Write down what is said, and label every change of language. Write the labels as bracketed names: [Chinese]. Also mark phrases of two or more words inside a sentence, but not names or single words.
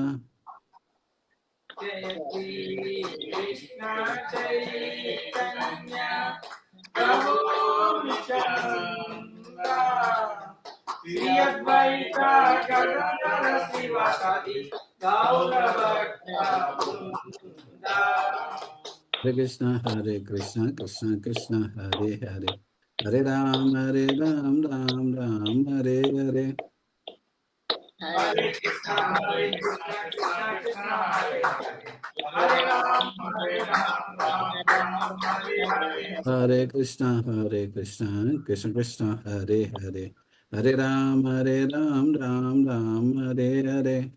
[Sanskrit] జయ శ్రీ కృష్ణ చైతన్య ప్రభు నిత్యానంద శ్రీ అద్వైత గదాధర శివసది గౌర భక్త వృంద. హరే కృష్ణ కృష్ణ కృష్ణ హరే హరే హరే రామ రామ రామ హరే హరే హరే కృష్ణ కృష్ణ కృష్ణ హరే హరే హరే రామ రామ రామ హరే హరే హరే కృష్ణ కృష్ణ కృష్ణ హరే హరే హరే రామ రామ రామ హరే హరే